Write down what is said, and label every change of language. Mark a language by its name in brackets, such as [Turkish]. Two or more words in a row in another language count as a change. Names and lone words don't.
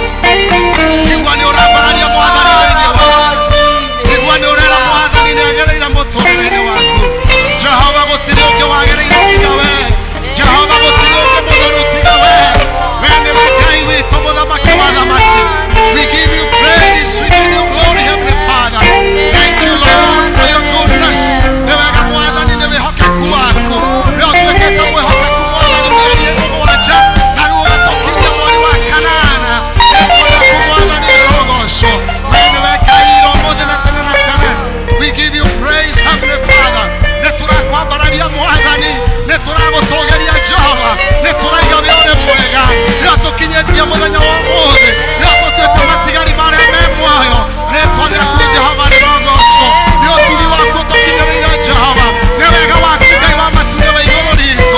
[Kikuyu] Igua nĩ ũrambararia Mwathani thĩinĩ waku, igua nĩ ũrera Mwathani nĩ agereire mũtũũrĩre-inĩ waku. Jehova gũtirĩ ũngĩ wagereire tiga we, Jehova gũtirĩ ũngĩ mũtheru tiga we, we nĩwe Ngai witũ mũthamaki wa thamaki. [English] We give you praise, we give you glory, Heavenly Father. Thank you Lord for your goodness. [Kikuyu] Nĩ wega Mwathani nĩ wĩhokeku waku, we ũtuĩkĩte mwĩhokeku Mwathani mĩeri mũgwanja, na rĩu ũgatũkinyia mweri wa kanana. Rĩĩtwa rĩaku Mwathani rĩrogocwo, we nĩwe Ngai ira ũmũthĩ na tene na tene. [English] We give you praise, Heavenly Father. [Kikuyu] Nĩ tũrakwambararia Mwathani, nĩ tũragũtũũgĩria Jehova, nĩ tũraiga we ũrĩ mwega, rĩrĩa tũkinyĩtie mũthenya wa ũmũthĩ, rĩrĩa tũtuĩte matigari marĩa me muoyo. Rĩĩtwa rĩaku Jehova rĩrogocwo, nĩ ũtugi waku ũtũkinyĩrĩire Jehova, nĩ wega waku Ngai wa matu-inĩ wa igũrũ ritũ.